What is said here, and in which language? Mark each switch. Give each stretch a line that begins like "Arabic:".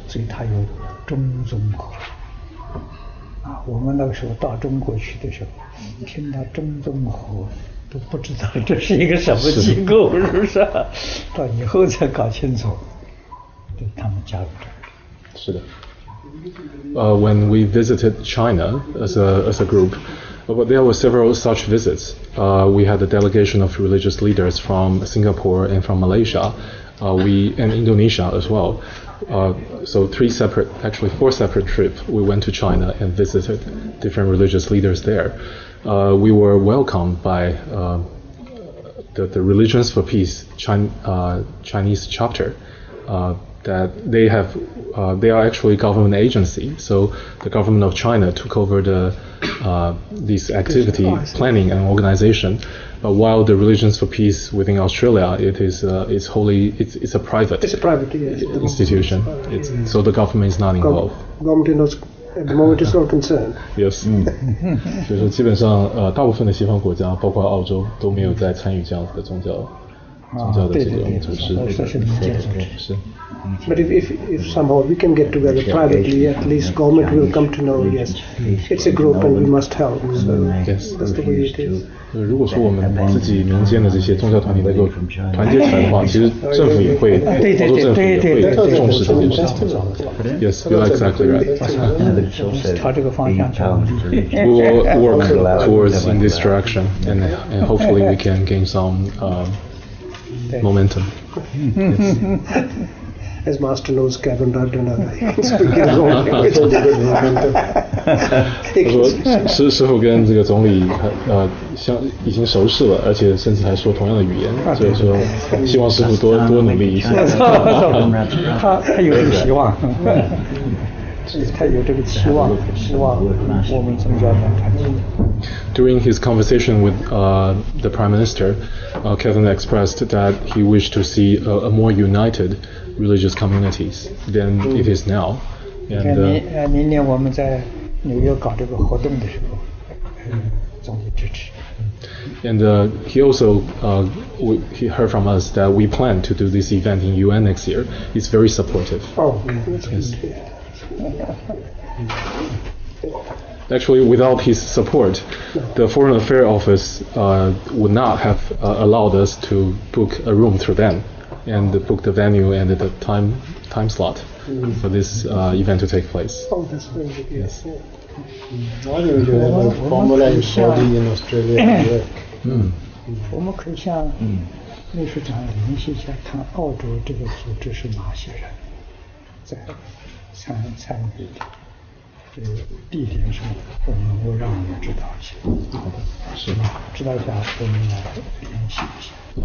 Chinese: 所以他有中宗和。我们那个时候到中国去的时候，听到中宗和都不知道这是一个什么机构，是不是？到以后才搞清楚，对他们加入这个。是的。
English: When we visited China as a group, there were several such visits. We had a delegation of religious leaders from Singapore and from Malaysia, and Indonesia as well. So four separate trips. We went to China and visited different religious leaders there. We were welcomed by the Religions for Peace Chinese chapter. That they are actually government agency. So the government of China took over this activity planning and organization. But while the Religions for Peace within Australia, it's a private institution. So the government is not involved. Government at the moment is not concerned. Yes.
Chinese: 所以说基本上大部分的西方国家，包括澳洲，都没有在参与这样子的宗教的这种组织。是。
English: But if somehow we can get together privately, at least government will come to know, yes, it's a group and we must help. So yes, that's the way it is.
Chinese: 如果说我们自己民间的这些宗教团体能够团结起来的话，其实政府也会，澳洲政府也会重视这件事情。
English: Yes, you are exactly right.
Chinese: 朝这个方向去。
English: We will work towards in this direction, and hopefully we can gain some momentum. Yes. As Master knows, Kevin Radha, he can speak his own language.
Chinese: 他说师父跟这个总理已经熟识了，而且甚至还说同样的语言，所以说希望师父多努力一些。他有这个希望，他有这个期望，希望我们宗教能团结。
English: During his conversation with the Prime Minister, Kevin expressed that he wished to see a more united religious communities than it is now. And
Chinese: 明年我们在纽约搞这个活动的时候，总理支持。
English: And he also he heard from us that we plan to do this event in UN next year. He's very supportive. Oh, yes. Actually, without his support, the Foreign Affairs Office would not have allowed us to book a room through them and book the venue and the time slot for this event to take place. Oh, that's very good. Yes. Why don't you have a formalized body in Australia?
Chinese: 我们可以向秘书长联系一下，看澳洲这个组织是哪些人在参与的。地点上，我们会让我们知道一些。好的，是的，知道一下，我们来联系一下。